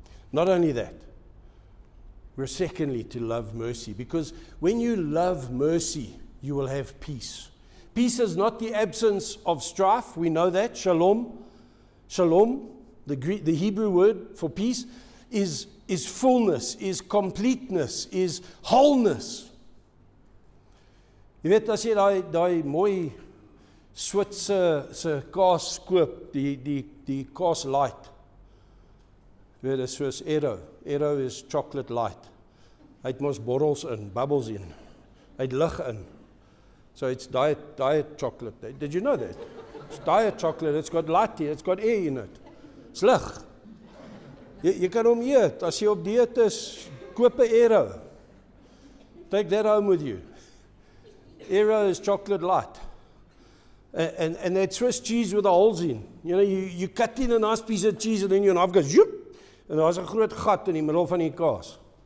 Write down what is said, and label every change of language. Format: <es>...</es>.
<en>Not only that, we're secondly to love mercy, because when you love mercy, you will have peace. Peace is not the absence of strife. We know that. Shalom. Shalom, the Hebrew word for peace, is fullness, is completeness, is wholeness.</en> <af>Jy weet, as jy daai mooi Switse kaas koop, die kaas light. Jy weet, dit is soos Aero.</af> <en>Aero is chocolate light.</en> <af>Hy het mos borrels in,</af> <en>bubbles in.</en> <af>Hy het lig in.</af> <en>So it's diet chocolate. Did you know that? It's diet chocolate, it's got light here, it's got air in it. It's lig.</en> <af>Jy kan hom eet, as jy op dieet is, koop 'n Aero.</af> <en>Take that home with you. Aero is chocolate light. And that Swiss cheese with the holes in. You know, you cut in a nice piece of cheese and then your knife goes, joep,</en> <af>en daar's 'n groot gat in die middel van die kaas.</af>